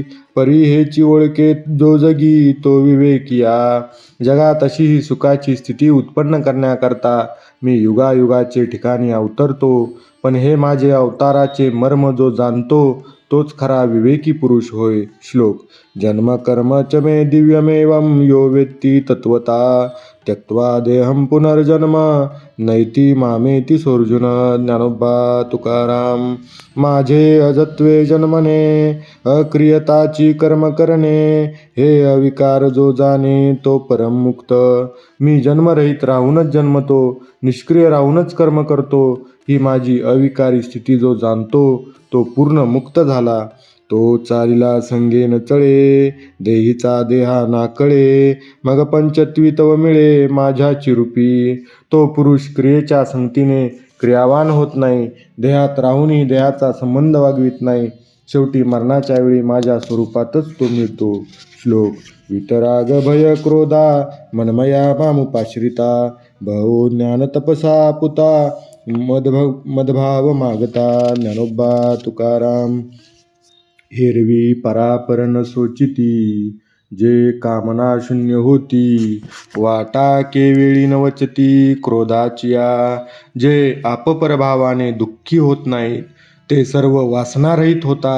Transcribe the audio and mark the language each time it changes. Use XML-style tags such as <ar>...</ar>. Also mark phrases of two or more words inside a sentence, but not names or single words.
<mr>परी हेची ओळखे जो जगी तो विवेकिया. जगात अशी ही सुखाची स्थिती उत्पन्न करण्याकरता मी युगायुगाचे ठिकाणी अवतरतो. पण हे माझे अवताराचे मर्म जो जाणतो तोच खरा विवेकी पुरुष होय. श्लोक.</mr> <sa>जन्म कर्म च मे दिव्यमेवं यो वेत्ती तत्वता. त्यक्त्वा देहं पुनर्जन्म नैति मामेति सोर्जुन.</sa> <mr>ज्ञानोबा तुकाराम. माझे अजत्वे जन्मने अक्रियताची कर्म करणे. हे अविकार जो जाणे तो परममुक्त. मी जन्मरहित राहूनच जन्मतो, निष्क्रिय राहूनच कर्म करतो. ही माझी अविकारी स्थिती जो जाणतो तो पूर्ण मुक्त झाला. तो चालिला संगे न चळे देहीचा देहा ना कळे. मग पंचत्वी तव मिळे माझ्या चिरूपी. तो पुरुष क्रियेच्या संगतीने क्रियावान होत नाही, देहात राहूनही देहाचा संबंध वागवित नाही. शेवटी मरणाच्या वेळी माझ्या स्वरूपातच तो मिळतो. श्लोक.</mr> <sa>वितराग भय क्रोधा मनमया मामुपाश्रिता. बहो ज्ञान तपसा पुता मदभाव मागता.</sa> <mr>ज्ञानोबा तुकाराम. हेरवी परापर न सोचिती जे कामना शून्य होती. वाटा केवेळी न वचती क्रोधाचिया. जे आपपरभावाने दुःखी होत नाहीत ते सर्व वासनारहित होतात.</mr>